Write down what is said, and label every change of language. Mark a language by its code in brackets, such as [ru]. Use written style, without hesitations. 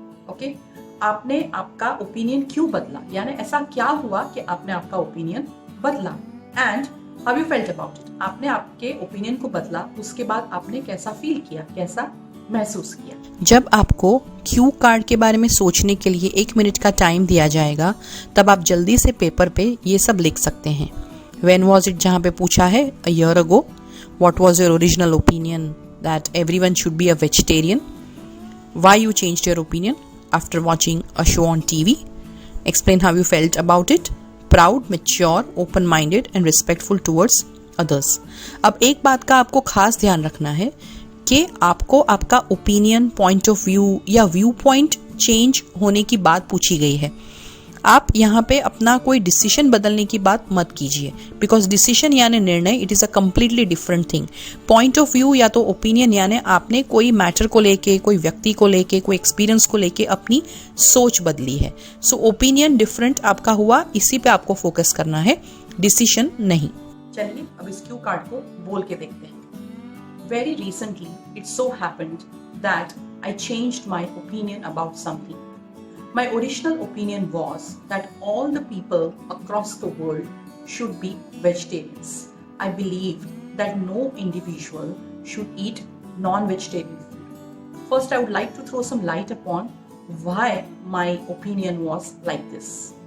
[hi] Okay, आपने आपका opinion क्यों बदला, यानी ऐसा क्या हुआ कि आपने आपका ओपिनियन बदला [en] And how you felt about it. [hi] आपने आपके ओपिनियन को बदला, उसके बाद आपने कैसा फील किया, कैसा महसूस किया। जब आपको क्यू कार्ड के बारे में सोचने के लिए 1 मिनट का टाइम दिया जाएगा, तब आप जल्दी से पेपर पे ये सब लिख सकते हैं। [en] When was it [hi] जहाँ पे पूछा है [en] a year ago, what was your original opinion that everyone should be a vegetarian, why you changed your opinion after watching a show on TV, explain how you felt about it, proud, mature, open-minded and respectful towards others। [hi] अब एक बात का आपको खास ध्यान रखना है कि आपको आपका ओपिनियन, पॉइंट ऑफ व्यू या व्यू पॉइंट चेंज होने की बात पूछी गई है। आप यहाँ पे अपना कोई डिसीजन बदलने की बात मत कीजिए, बिकॉज डिसीजन यानी निर्णय, [en] It is a completely different thing. [hi] Point of view या तो ओपिनियन यानी आपने कोई मैटर को लेके, कोई व्यक्ति को लेके, कोई एक्सपीरियंस को लेके अपनी सोच बदली है। सो ओपिनियन डिफरेंट आपका हुआ, इसी पे आपको फोकस करना है, डिसीजन नहीं। चलिए अब इस क्यू कार्ड को बोल के देखते हैं। [en] Very recently it so happened that I changed my opinion about something. My original opinion was that all the people across the world should be vegetarians. I believe that no individual should eat non-vegetarian food. First, I would like to throw some light upon why my opinion was like this.